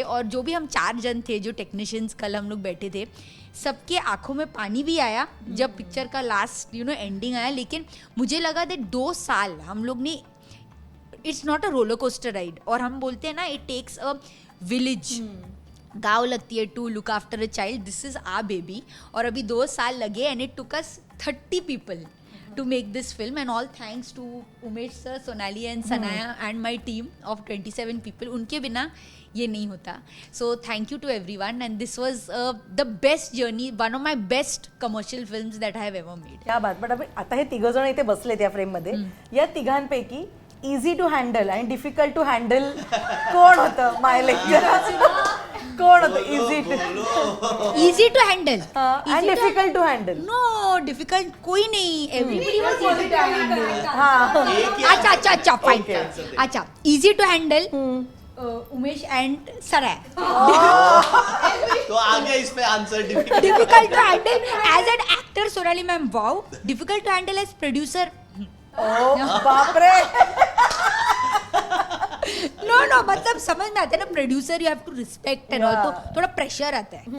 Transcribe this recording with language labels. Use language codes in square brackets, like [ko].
[hi] और जो भी हम 4 जन थे जो टेक्नीशियंस, कल हम लोग बैठे थे, सबके आंखों में पानी भी आया जब पिक्चर का लास्ट एंडिंग आया. लेकिन मुझे लगा दैट 2 साल हम लोग ने, [en] It's not a roller coaster ride. [hi] और हम बोलते हैं ना, [en] it takes a village, [hi] गाँव लगती है [en] To look after a child. This is our baby. [hi] और अभी 2 साल लगे [en] And it took us 30 people to make this film, and all thanks to Umesh sir, Sonali and Sanaya and my team of 27 people. [hi] उनके बिना ये नहीं होता. [en] So thank you to everyone, and this was the best journey, one of my best commercial films that I have ever made. [hi] क्या बात. [mr] पण आता हे 3 जण इथे बसलेत या फ्रेममध्ये. या तिघांपैकी [en] easy to handle [mr] आणि [en] difficult to handle [mr] कोण होतं मायलेक? कोण होतं [en] Easy to handle आणि difficult to handle? No, difficult [hi] कोई नहीं. [en] Everybody was easy to handle. [hi] अच्छा fine. [en] अच्छा, easy to handle Umesh and Sanaya. [hi] तो आ गया इस पे answer. [en] Difficult to handle as an actor Sonali ma'am, wow. Difficult to handle as producer. [mr] बापरे. [hi] नो मतलब समझ में आता है ना, producer [en] you have to respect and all, [hi] तो थोड़ा प्रेशर आता है.